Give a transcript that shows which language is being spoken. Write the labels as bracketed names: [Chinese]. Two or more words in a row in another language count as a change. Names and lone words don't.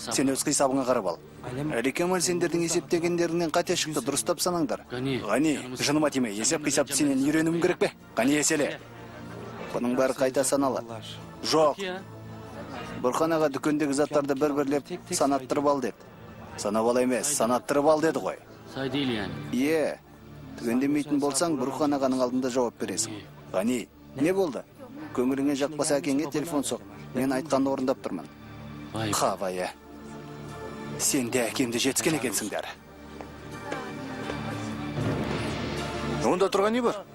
[Kazakh] Сен өз қисабыңа қарап ал. Әлі Кемал сендердің есептегендеріңнен қате шықты, дұрыстап санаңдар. Ғани, жыныма тиме, есеп қисапты сенен үйренуім керек пе? Ғани еселе. Бұның бәрі қайта саналады. Жоқ. Бурхан аға дүкендегі заттарды бір-бірлеп санаттырып ал деді. Санап ал емес, санаттырып ал деді ғой. [Turkish] Say değil yani. [Kazakh] Е, түгендемейтін болсаң, Бурхан ағаның алдында жауап бересің. Ғани, не болды? Көңіліңе жақпаса әкеңе телефон соқ. Мен айтқанды орындап тұрмын. [Turkish] Vay be. Қабая. [Kazakh] Сен де әкемді жетіскен екенсіңдер. Онда тұрған не бар?